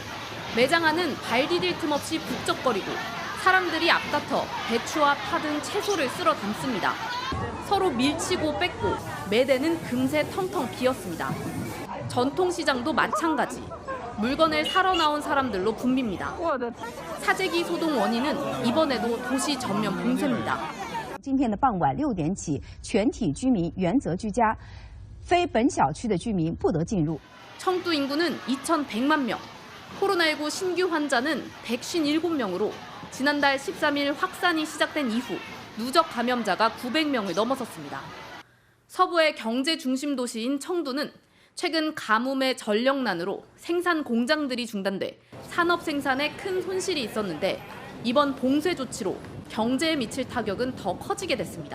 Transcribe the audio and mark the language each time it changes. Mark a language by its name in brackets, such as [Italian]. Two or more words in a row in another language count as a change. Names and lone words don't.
[Korean] 매장 안은 발 디딜 틈 없이 북적거리고 사람들이 앞다퉈 배추와 파 등 채소를 쓸어 담습니다. 서로 밀치고 뺏고 매대는 금세 텅텅 비었습니다. 전통시장도 마찬가지. 물건을 사러 나온 사람들로 붐빕니다. 사재기 소동 원인은 이번에도 도시 전면 봉쇄입니다. [Chinese] 今天的傍晚6点起，全体居民原则居家，非本小区的居民不得进入。 [Korean] 청두 인구는 2,100만 명. 코로나19 신규 환자는 157명으로 지난달 13일 확산이 시작된 이후 누적 감염자가 900명을 넘어섰습니다. 서부의 경제 중심 도시인 청두는 최근 가뭄의 전력난으로 생산 공장들이 중단돼 산업 생산에 큰 손실이 있었는데 이번 봉쇄 조치로 경제에 미칠 타격은 더 커지게 됐습니다.